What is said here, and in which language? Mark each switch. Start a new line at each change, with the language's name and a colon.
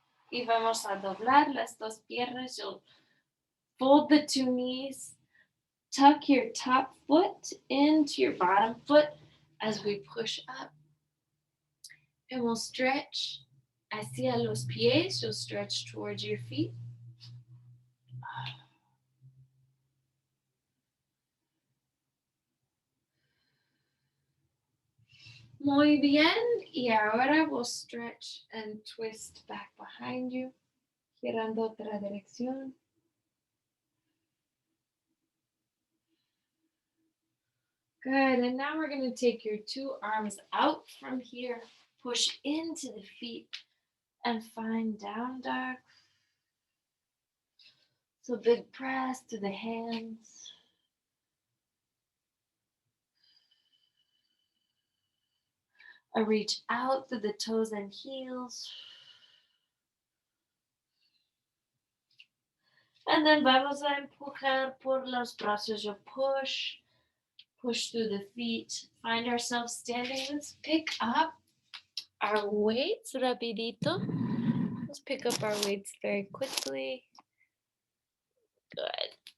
Spanish: Y vamos a doblar las dos piernas.
English: You'll fold the two knees. Tuck your top foot into your bottom foot as we push up. And we'll stretch
Spanish: hacia los pies.
English: You'll stretch towards your feet.
Spanish: Muy bien. Y ahora
English: we'll stretch and twist back behind you.
Spanish: Girando otra dirección.
English: Good. And now we're going to take your two arms out from here. Push into the feet and find down dog. So big press to the hands. A reach out to the toes and heels. And then
Spanish: vamos a empujar por los brazos.
English: You push through the feet. Find ourselves standing. Let's pick up our weights rapidito. Let's pick up our weights very quickly. Good.